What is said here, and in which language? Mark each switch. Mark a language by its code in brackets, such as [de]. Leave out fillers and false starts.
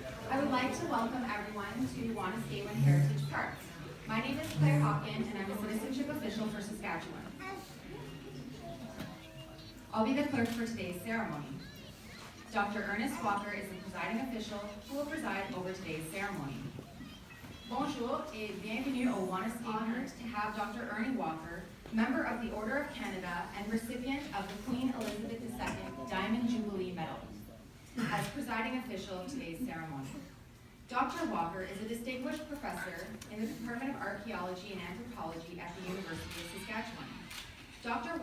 [en] I would like to welcome everyone to Wanuskewin Heritage Park. My name is Claire Hawken and I'm a citizenship official for Saskatchewan. I'll be the clerk for today's ceremony. Dr. Ernest Walker is the presiding official who will preside over today's ceremony. [fr] Bonjour et bienvenue au Wanuskewin. [en] Honored to have Dr. Ernie Walker, member of the Order of Canada and recipient of the Queen Elizabeth II Diamond Jubilee Medal, as presiding official of today's ceremony. Dr. Walker is a distinguished professor in the Department of Archaeology and Anthropology at the University of Saskatchewan. Dr.